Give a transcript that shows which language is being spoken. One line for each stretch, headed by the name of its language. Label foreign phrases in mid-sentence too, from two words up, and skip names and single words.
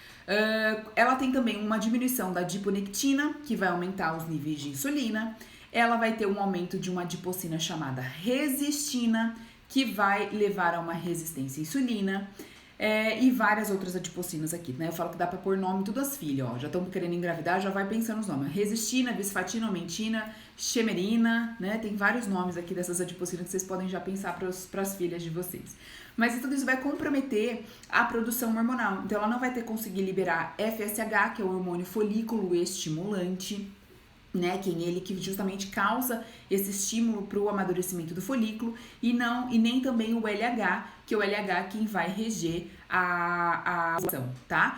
Portuguese: Ela tem também uma diminuição da adiponectina, que vai aumentar os níveis de insulina. Ela vai ter um aumento de uma adipocina chamada resistina, que vai levar a uma resistência à insulina. E várias outras adipocinas aqui, né? Eu falo que dá pra pôr nome tudo as filhas, ó. Já estão querendo engravidar, já vai pensando nos nomes. Resistina, bisfatina, aumentina, chemerina, né? Tem vários nomes aqui dessas adipocinas que vocês podem já pensar pras filhas de vocês. Mas tudo isso vai comprometer a produção hormonal. Então, ela não vai ter conseguir liberar FSH, que é o hormônio folículo estimulante, né, que é ele que justamente causa esse estímulo para o amadurecimento do folículo e nem também o LH, que é o LH quem vai reger a ovulação, tá?